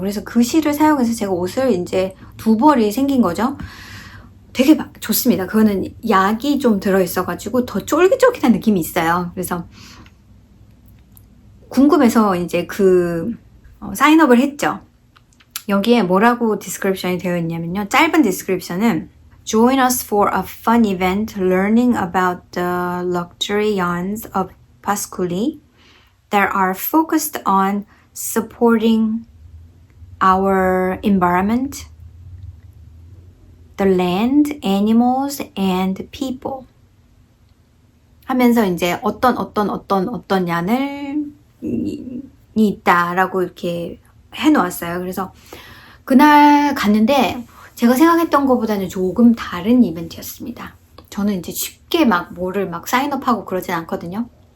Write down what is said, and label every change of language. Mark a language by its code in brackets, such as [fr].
[ko] 그래서 그 실을 사용해서 제가 옷을 이제 2벌이 생긴 거죠. 되게 좋습니다. 그거는 약이 좀 들어있어가지고 더 쫄깃쫄깃한 느낌이 있어요. 그래서 궁금해서 이제 사인업을 했죠. 여기에 뭐라고 디스크립션이 되어 있냐면요. 짧은 디스크립션은 [en] Join us for a fun event learning about the luxury yarns of Pasculi that are focused on supporting our environment, the land, animals, and people. [ko] 하면서 이제 어떤 얀을 이 있다라고 이렇게 해놓았어요. 그래서 그날 갔는데 제가 생각했던 것보다는 조금 다른 이벤트였습니다. 저는 이제 쉽게 막 뭐를 막 사인업하고 그러진 않거든요.